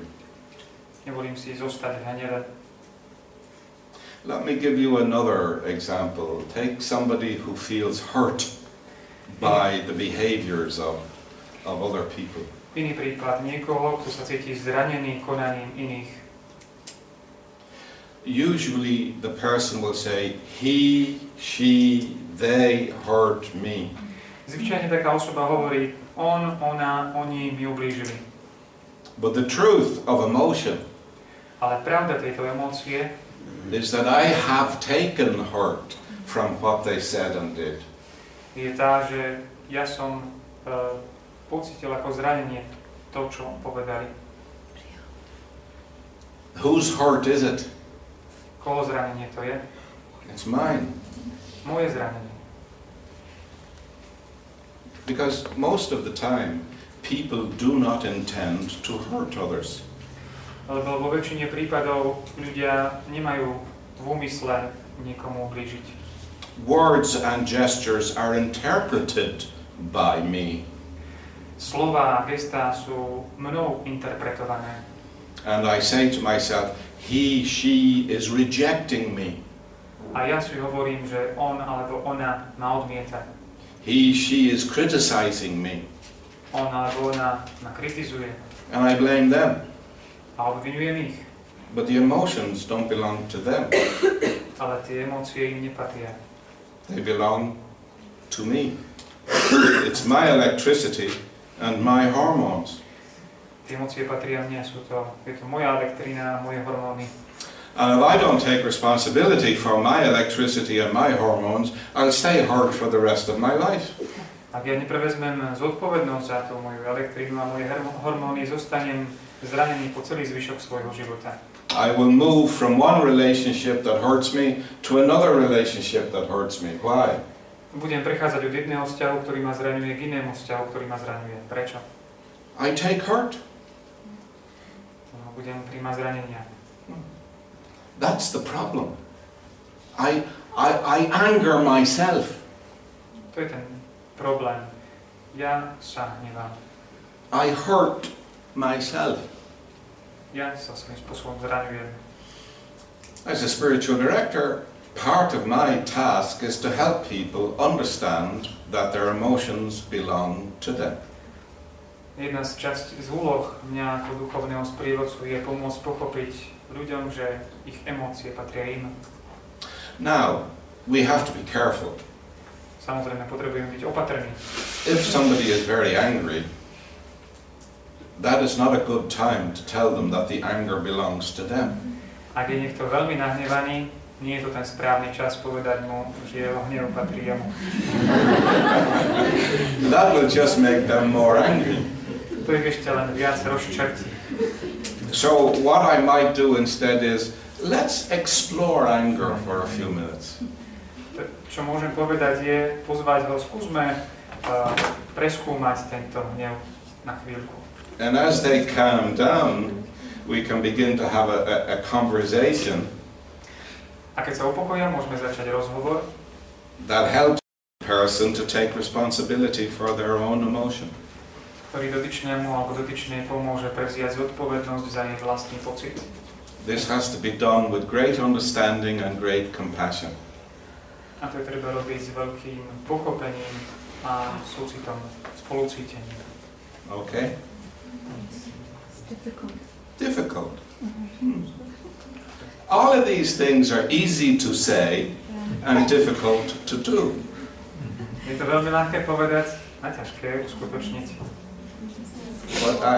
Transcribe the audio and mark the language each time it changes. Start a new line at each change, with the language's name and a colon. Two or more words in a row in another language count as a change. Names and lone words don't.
Slovak: Nevolím si zostať v hneve.
English: Let me give you another example. Take somebody who feels hurt by the behaviors of other people.
Slovak: Iný príklad, niekoho, kto sa cíti zranený konaním iných.
English: Usually the person will say, he, she, they hurt me.
Slovak: Zvyčajne taká osoba hovorí, on, ona, oni mi ublížili.
English: But the truth of emotion
Slovak: Ale pravda tejto emócie
English: is that I have taken hurt from what they said and did.
Slovak: je tá, že ja som pocítil ako zranenie to, čo povedali.
English: Whose hurt is it?
Slovak: Koho zranenie to je?
English: It's mine.
Slovak: Moje zranenie.
English: Because most of the time, people do not intend to hurt others.
Slovak: Lebo vo väčšine prípadov ľudia nemajú v úmysle niekomu ublížiť.
English: Words and gestures are interpreted by me.
Slovak: Slová a gestá sú mnou interpretované.
English: And I say to myself, he, she is rejecting me.
Slovak: A ja si hovorím, že on alebo ona ma odmieta.
English: He, she is criticizing me.
Slovak: On alebo ona ma kritizuje.
English: And I blame them.
Slovak: A obvinujem ich.
English: But the emotions don't belong to them.
Slovak: Ale tie emócie im nepatria.
English: They belong to me. It's my electricity and my hormones.
Slovak: Tie emócie patria mne, je to moja elektrina a moje hormóny.
English: And if I don't take responsibility for my electricity and my hormones, I'll stay hurt for the rest of my life.
Slovak: Ak ja neprevezmem zodpovednosť za tú moju elektrínu a moje hormóny, zostanem zranený po celý zvyšok svojho života.
English: I will move from one relationship that hurts me to another relationship that hurts me. Why?
Slovak: Budem prechádzať od jedného vzťahu, ktorý ma zraňuje, k inému vzťahu, ktorý ma zraňuje. Prečo?
English: I take hurt.
Slovak: Budem príjmať zranenia.
English: That's the problem. I anger myself.
Slovak: To je ten problém. Ja sa hnevám.
English: I hurt myself.
Slovak: Ja sa svojím spôsobom zraňujem.
English: As a spiritual director, part of my task is to help people understand that their emotions belong to them.
Slovak: Jedna z úloh mňa ako duchovného sprievodcu je pomôcť pochopiť ľuďom, že ich emócie patria im.
English: Now, we have to be careful.
Slovak: Samozrejme, potrebujeme byť opatrní.
English: If somebody is very angry, that is not a good time to tell them that the anger belongs to them.
Slovak: Ak je niekto veľmi nahnevaný, nie je to ten správny čas povedať mu, že jeho hnev patrí jemu.
English: That will just make them more angry.
Slovak: To ich ešte len viac rozčertí.
English: So what I might do instead is, let's explore anger for a few minutes.
Slovak: Čo môžem povedať je, pozvať ho, skúsme preskúmať tento hnev na chvíľku.
English: And as they calm down, we can begin to have a conversation
Slovak: A keď sa upokoja, môžeme začať rozhovor,
English: that helps the person to take responsibility for their own emotion.
Slovak: ktorý dotyčnému alebo dotyčnej pomôže prevziať zodpovednosť za jej vlastný pocit.
English: This has to be done with great understanding and great compassion.
Slovak: A to je treba robiť s veľkým pochopením a súcitom, spolucítením.
English: Okay? It's difficult. Difficult. All of these things are easy to say and difficult to do.
Slovak: Je to veľmi ľahké povedať a ťažké uskutočniť.
English: But